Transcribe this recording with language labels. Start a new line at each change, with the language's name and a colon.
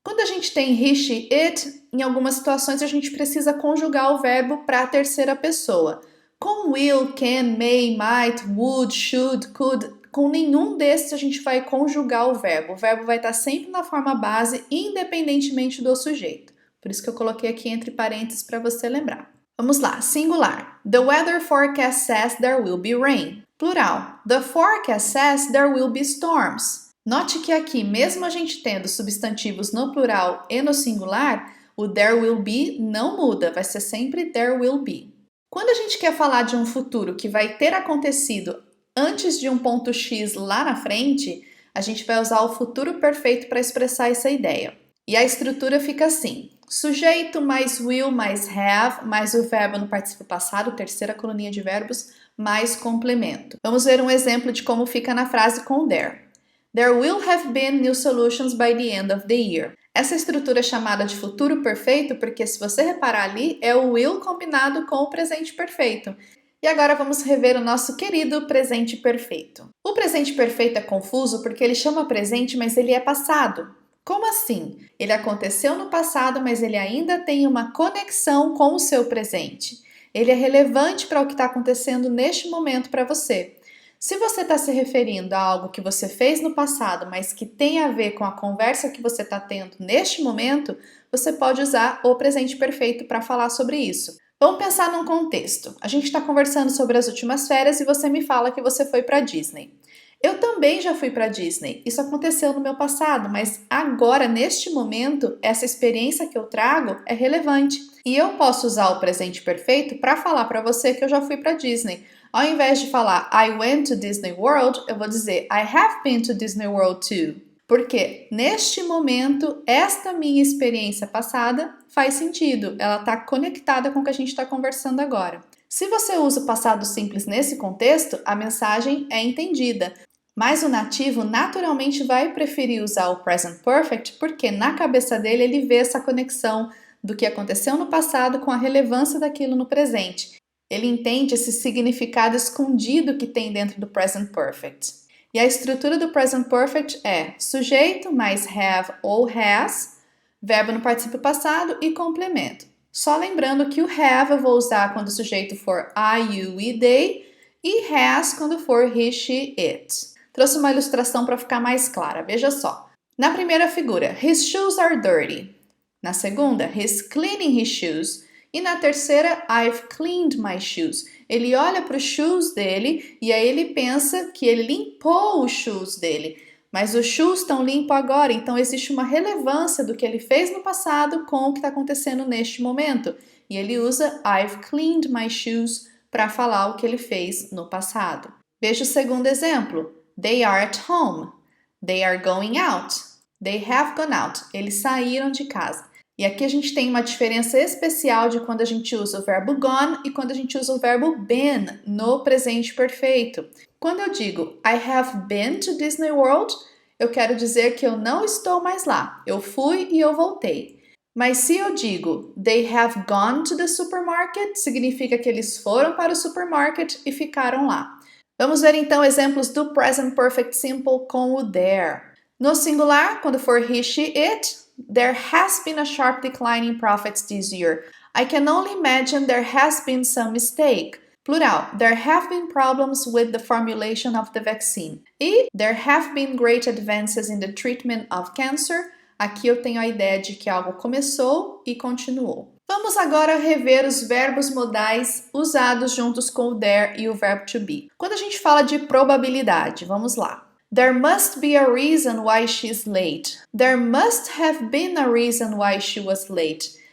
Portuguese: Quando a gente tem he, she, it, em algumas situações a gente precisa conjugar o verbo para a terceira pessoa. Com will, can, may, might, would, should, could, com nenhum desses a gente vai conjugar o verbo. O verbo vai estar sempre na forma base, independentemente do sujeito. Por isso que eu coloquei aqui entre parênteses para você lembrar. Vamos lá, singular.
English: The weather forecast says there will be rain. Plural. The forecast says there will be storms.
Portuguese: Note que aqui, mesmo a gente tendo substantivos no plural e no singular, o there will be não muda, vai ser sempre there will be. Quando a gente quer falar de um futuro que vai ter acontecido antes de um ponto X lá na frente, a gente vai usar o futuro perfeito para expressar essa ideia. E a estrutura fica assim. Sujeito mais will mais have, mais o verbo no particípio passado, terceira coluninha de verbos, mais complemento. Vamos ver um exemplo de como fica na frase com there.
English: There will have been new solutions by the end of the year.
Portuguese: Essa estrutura é chamada de futuro perfeito porque, se você reparar ali, é o will combinado com o presente perfeito. E agora vamos rever o nosso querido presente perfeito. O presente perfeito é confuso porque ele chama presente, mas ele é passado. Como assim? Ele aconteceu no passado, mas ele ainda tem uma conexão com o seu presente. Ele é relevante para o que está acontecendo neste momento para você. Se você está se referindo a algo que você fez no passado, mas que tem a ver com a conversa que você está tendo neste momento, você pode usar o presente perfeito para falar sobre isso. Vamos pensar num contexto. A gente está conversando sobre as últimas férias e você me fala que você foi para Disney. Eu também já fui para Disney. Isso aconteceu no meu passado, mas agora, neste momento, essa experiência que eu trago é relevante. E eu posso usar o presente perfeito para falar para você que eu já fui para Disney. Ao invés de falar
English: I went to Disney World,
Portuguese: eu vou dizer
English: I have been to Disney World too.
Portuguese: Porque neste momento, esta minha experiência passada faz sentido. Ela está conectada com o que a gente está conversando agora. Se você usa o passado simples nesse contexto, a mensagem é entendida. Mas o nativo naturalmente vai preferir usar o present perfect porque na cabeça dele ele vê essa conexão do que aconteceu no passado com a relevância daquilo no presente. Ele entende esse significado escondido que tem dentro do present perfect. E a estrutura do present perfect é sujeito mais have ou has, verbo no particípio passado e complemento. Só lembrando que o have eu vou usar quando o sujeito for I, you e they e has quando for he, she, it. Trouxe uma ilustração para ficar mais clara, veja só. Na primeira figura,
English: his shoes are dirty.
Portuguese: Na segunda,
English: he's cleaning his shoes.
Portuguese: E na terceira,
English: I've cleaned my shoes.
Portuguese: Ele olha para os shoes dele e aí ele pensa que ele limpou os shoes dele. Mas os shoes estão limpos agora, então existe uma relevância do que ele fez no passado com o que está acontecendo neste momento. E ele usa
English: I've cleaned my shoes
Portuguese: para falar o que ele fez no passado.
English: Veja o segundo exemplo. They are at home. They are going out. They have gone out.
Portuguese: Eles saíram de casa. E aqui a gente tem uma diferença especial de quando a gente usa o verbo gone e quando a gente usa o verbo been no presente perfeito. Quando eu digo
English: I have been to Disney World,
Portuguese: eu quero dizer que eu não estou mais lá. Eu fui e eu voltei. Mas se eu digo
English: they have gone to the supermarket,
Portuguese: significa que eles foram para o supermarket e ficaram lá. Vamos ver então exemplos do present perfect simple com o there. No singular, quando for
English: he, she, it, there has been a sharp decline in profits this year. I can only imagine there has been some mistake. Plural, there have been problems with the formulation of the vaccine. E there have been great advances in the treatment of cancer.
Portuguese: Aqui eu tenho a ideia de que algo começou e continuou. Vamos agora rever os verbos modais usados juntos com o there e o verbo to be. Quando a gente fala de probabilidade, vamos lá.
English: There must be a reason why she's late. There must have been a reason why she was late.